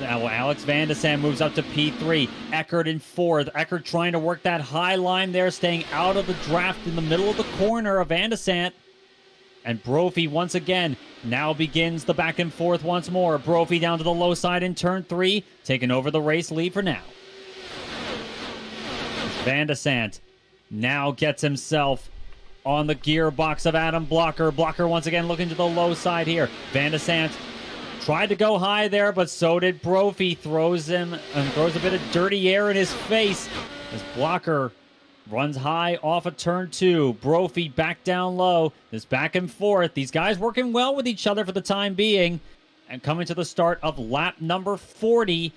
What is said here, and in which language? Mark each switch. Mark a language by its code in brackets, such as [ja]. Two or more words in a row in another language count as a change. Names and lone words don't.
[en] Now Alex Van de Sande moves up to P3. Eckert in fourth. Eckert trying to work that high line there, staying out of the draft in the middle of the corner of Van de Sande. And Brophy once again now begins the back and forth once more. Brophy down to the low side in turn 3, taking over the race lead for now. Van de Sande now gets himself on the gearbox of Adam Blocker. Blocker once again looking to the low side here. Van de Sande tried to go high there, but so did Brophy. Throws a bit of dirty air in his face as Blocker runs high off of turn 2. Brophy back down low. This back and forth. These guys working well with each other for the time being. And coming to the start of lap number 40.